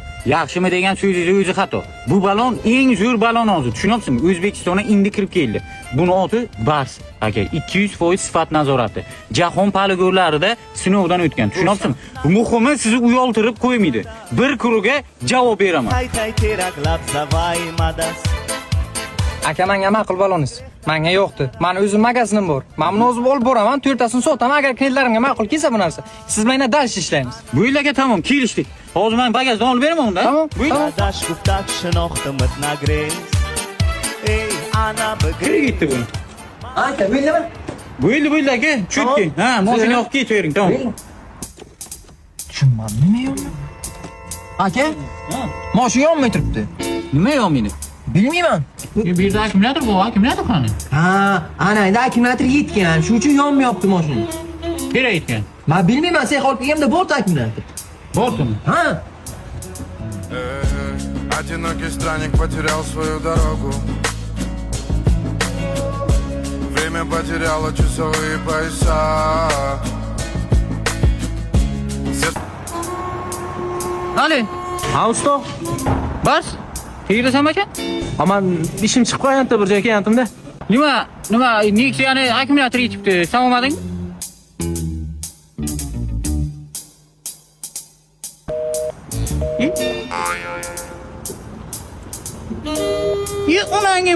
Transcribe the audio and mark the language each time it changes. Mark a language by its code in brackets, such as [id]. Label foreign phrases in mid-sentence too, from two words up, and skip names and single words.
[uz] Yaxshimi degan so'zingiz o'zi xato. Bu balon eng zo'r balon hozir, tushunyapsizmi? O'zbekistonga endi kirib keldi. Buni oti Bars, aka 200% sifat nazorati. Jahon poligonlarida sinovdan o'tgan, tushunyapsizmi? Muhimi sizni uyoltirib qo'ymaydi. Bir kuruga javob beraman. تای تای تیرک لب زوای مدست Aka menga ma'qul baloningiz. Menga yo'qdi. Meni o'zim magazinim bor. Men buni o'zim olib boraman, 4tasini sotaman agar klientlarimga ma'qul kelsa bu narsa. Siz bilan dash ishlaymiz. Bo'ldi aka, tamom, kelishdik. Hozir men bagajdan olib beraman unda. Tamam. [fa] داداش گفتک شناختمت نگریز ای انا [uz] Qayerga [fa] بگریز [uz] ketdi bu? Aka, bo'ldimi? Bo'ldi aka, chutki. Ha, mashina olib ketavering, tamam. Tushunmadim, nima yo'qmi? Aka, Ha, mashina yonmay turibdi. nima yo'qmidi? Bilmayman. Bu yerda akkumulyator bor, akkumulyator qani? Ha, ana endi akkumulyator yetgan. Shuning uchun yonmayapti mashina. Kerak ekan. Men bilmayman, sen olib kelganda bor akkumulyator. Bortun. Ha? [ru] Одинокий странник потерял свою дорогу. Время потеряло часовые пояса. [uz] Ali, Ha usta. bas. Tegirasan ekan? Aman ishim chiqib qo'yapti bir joyga kelgandim-da. Nima, Nexia'ni akkumulyator yetibdi. Sen olmading? Ona hangim?